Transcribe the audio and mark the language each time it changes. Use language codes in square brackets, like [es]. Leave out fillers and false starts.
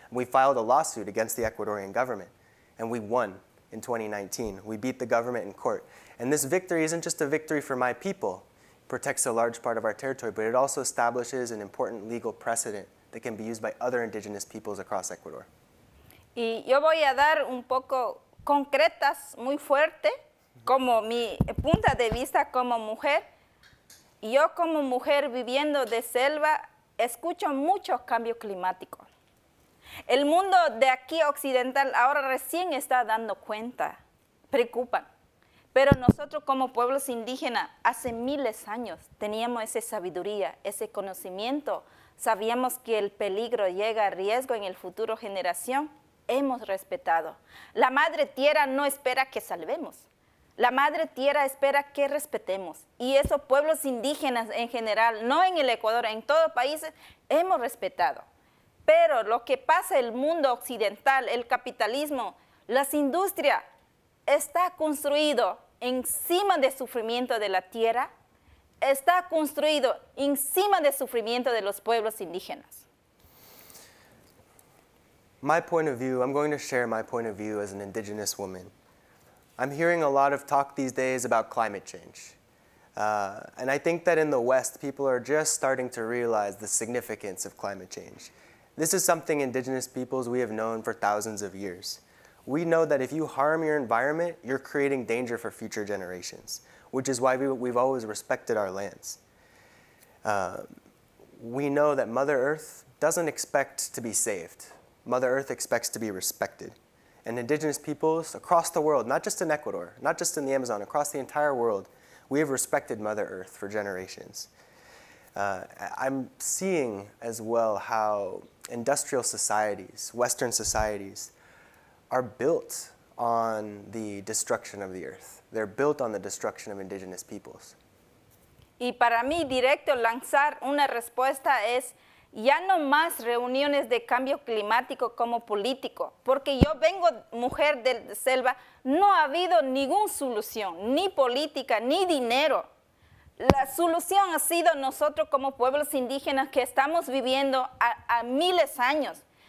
[en] And we filed a lawsuit against the Ecuadorian government, and we won. In 2019, we beat the government in court. And this victory isn't just a victory for my people. It protects a large part of our territory, but it also establishes an important legal precedent that can be used by other indigenous peoples across Ecuador. [es] Y yo voy a dar un poco concretas, muy fuerte, como mi punto de vista como mujer. Yo como mujer viviendo de selva, escucho mucho cambio climático. El mundo de aquí occidental ahora recién está dando cuenta, preocupan. Pero nosotros como pueblos indígenas, hace miles de años teníamos esa sabiduría, ese conocimiento. Sabíamos que el peligro llega a riesgo en el futuro generación. Hemos respetado. La Madre Tierra no espera que salvemos. La Madre Tierra espera que respetemos. Y esos pueblos indígenas en general, no en el Ecuador, en todo el país, hemos respetado. Pero lo que pasa en el mundo occidental, el capitalismo, las industrias, está construido encima del sufrimiento de la tierra, está construido encima del sufrimiento de los pueblos indígenas. [en] My point of view, I'm going to share my point of view as an Indigenous woman. I'm hearing a lot of talk these days about climate change. And I think that in the West, people are just starting to realize the significance of climate change. This is something Indigenous peoples we have known for thousands of years. We know that if you harm your environment, you're creating danger for future generations, which is why we've always respected our lands. We know that Mother Earth doesn't expect to be saved. Mother Earth expects to be respected. And Indigenous peoples across the world, not just in Ecuador, not just in the Amazon, across the entire world, we have respected Mother Earth for generations. I'm seeing as well how industrial societies, Western societies, are built on the destruction of the earth. They're built on the destruction of Indigenous peoples. [es] Y para mí, directo lanzar una respuesta es ya no más reuniones de cambio climático como político, porque yo vengo mujer de selva, no ha habido ninguna solución, ni política, ni dinero. La solución ha sido nosotros como pueblos indígenas que estamos viviendo a miles de años.